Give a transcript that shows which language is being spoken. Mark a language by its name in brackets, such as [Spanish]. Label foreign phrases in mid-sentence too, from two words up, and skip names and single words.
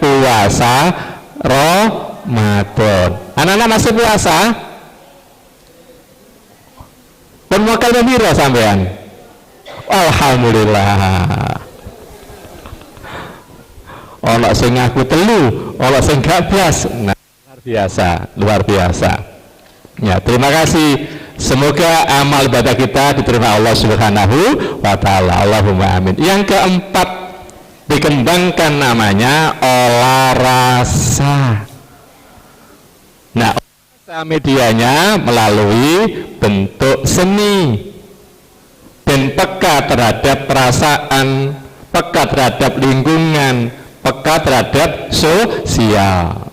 [Indonesian] puasa Ramadan. Anak-anak masih puasa? [Javanese] Pun makan piro sampean? [Indonesian] Alhamdulillah. [Javanese] Ono sing ngaku telu, ono sing gak blas. [Indonesian] Nah, luar biasa, luar biasa. Ya, terima kasih. Semoga amal ibadah kita diterima Allah [Arabic] Subhanahu wa taala. Allahumma amin. [Indonesian] Yang keempat, dikembangkan namanya olah rasa. Nah, rasa medianya melalui bentuk seni dan peka terhadap perasaan, peka terhadap lingkungan, peka terhadap sosial.